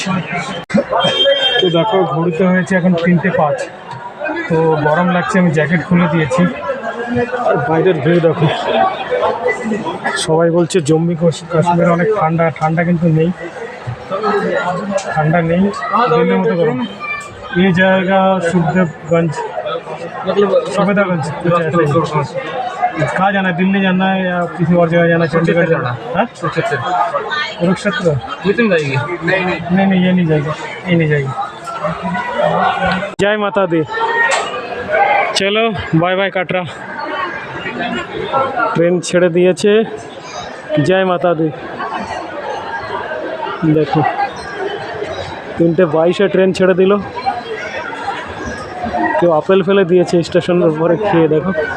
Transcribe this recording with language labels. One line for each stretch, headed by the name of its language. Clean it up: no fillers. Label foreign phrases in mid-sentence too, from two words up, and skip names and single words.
Bangla: তো দেখো ঘড়িতে হয়েছে এখন 3:05। তো গরম লাগছে, আমি জ্যাকেট খুলে দিয়েছি। আর বাইরের ভিউ দেখো, সবাই বলছে জম্মু কাশ্মীরে অনেক ঠান্ডা, ঠান্ডা কিন্তু নেই, ঠান্ডা নেই, দিল্লির মতো গরম।
Hindi: ये जाएगा सुखदेवगंज, सुबेदागंज। कहाँ जाना है, दिल्ली जाना है या किसी और जगह जाना है? चंडीगढ़ जाना है, कुरुक्षेत्र जाएगी? नहीं, ये नहीं जाएगी, ये नहीं जाएगी। जय माता दी। चलो
English: bye bye
Hindi: काटरा, ट्रेन
Bangla: ছেড়ে দিয়েছে।
Hindi: जय माता दी। देखो 3:22
Bangla: ট্রেন ছেড়ে দিল। কেউ আপেল ফেলে দিয়েছে স্টেশনের উপরে, খেয়ে দেখো।